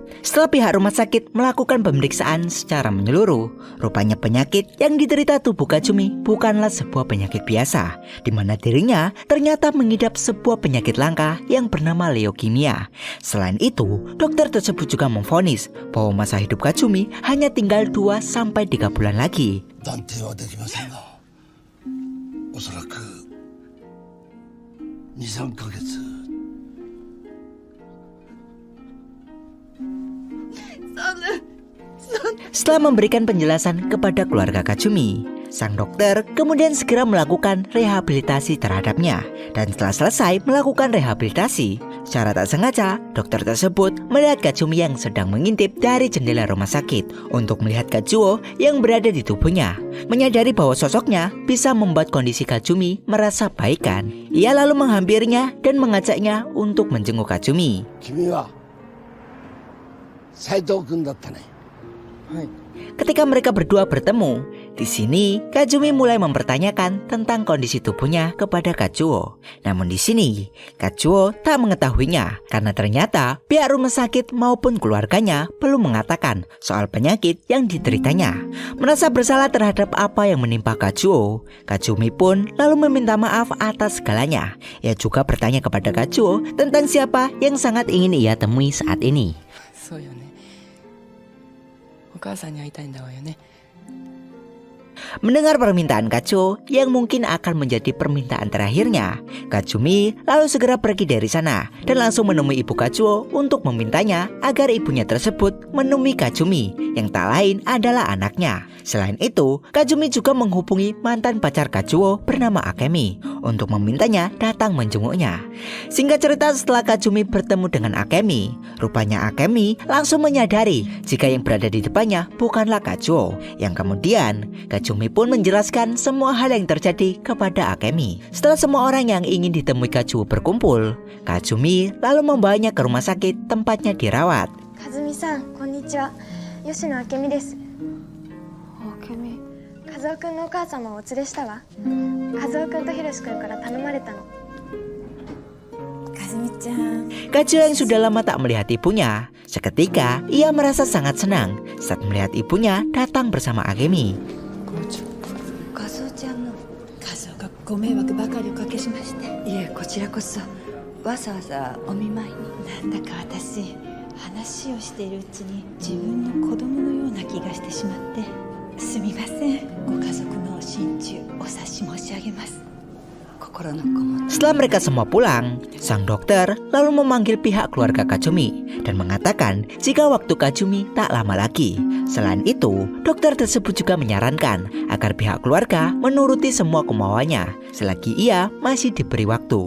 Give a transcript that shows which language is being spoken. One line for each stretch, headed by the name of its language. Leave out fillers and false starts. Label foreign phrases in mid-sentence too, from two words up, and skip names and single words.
Indonesian: Setelah pihak rumah sakit melakukan pemeriksaan secara menyeluruh, rupanya penyakit yang diderita tubuh Kazumi bukanlah sebuah penyakit biasa, di mana dirinya ternyata mengidap sebuah penyakit langka yang bernama leukemia. Selain itu, dokter tersebut juga memvonis bahwa masa hidup Kazumi hanya tinggal 2-3 bulan lagi.
Japanese: 断定はできませんが、おそらく 2-3 ヶ月。
Indonesian: Setelah memberikan penjelasan kepada keluarga Kazumi, sang dokter kemudian segera melakukan rehabilitasi terhadapnya. Dan setelah selesai melakukan rehabilitasi, secara tak sengaja dokter tersebut melihat Kazumi yang sedang mengintip dari jendela rumah sakit untuk melihat Kazuo yang berada di tubuhnya. Menyadari bahwa sosoknya bisa membuat kondisi Kazumi merasa baikan, ia lalu menghampirinya dan mengajaknya untuk menjenguk Kazumi.
Japanese: 君は斉藤君だったね。
Indonesian: Ketika mereka berdua bertemu, di sini Kazumi mulai mempertanyakan tentang kondisi tubuhnya kepada Kazuo. Namun di sini Kazuo tak mengetahuinya karena ternyata pihak rumah sakit maupun keluarganya belum mengatakan soal penyakit yang dideritanya. Merasa bersalah terhadap apa yang menimpa Kazuo, Kazumi pun lalu meminta maaf atas segalanya. Ia juga bertanya kepada Kazuo tentang siapa yang sangat ingin ia temui saat ini.
Japanese: そうよね。お母さんに会いたいんだわよね。
Indonesian: Mendengar permintaan Kazuo yang mungkin akan menjadi permintaan terakhirnya, Kazumi lalu segera pergi dari sana dan langsung menemui ibu Kazuo untuk memintanya agar ibunya tersebut menemui Kazumi yang tak lain adalah anaknya. Selain itu, Kazumi juga menghubungi mantan pacar Kazuo bernama Akemi untuk memintanya datang menjenguknya. Singkat cerita, setelah Kazumi bertemu dengan Akemi, rupanya Akemi langsung menyadari jika yang berada di depannya bukanlah Kazuo. Yang kemudian Kazumi pun menjelaskan semua hal yang terjadi kepada Akemi. Setelah semua orang yang ingin ditemui Kazuo berkumpul, Kazumi lalu membawanya ke rumah sakit tempatnya dirawat.
Japanese: Kazumi-san, konnichiwa. Yoshino Akemi desu. 明美和夫君のお母様をお連れしたわ。和夫君とひろし君から頼まれたの。 Kazumi-chan.
Indonesian: Kazuo yang sudah lama tak melihat ibunya, seketika ia merasa sangat senang saat melihat ibunya datang bersama Akemi.
Japanese: カズオちゃんのカズオがご迷惑ばかりおかけしまして。いえ、こちらこそわざわざお見舞いに。なんだか私話をしているうちに自分の子供のような気がしてしまってすみません。ご家族の心中お察し申し上げます。心のこもった。
Indonesian: Setelah mereka semua pulang, sang dokter lalu memanggil pihak keluarga Kazumi dan mengatakan jika waktu Kazumi tak lama lagi. Selain itu, dokter tersebut juga menyarankan agar pihak keluarga menuruti semua kemauannya selagi ia masih diberi waktu.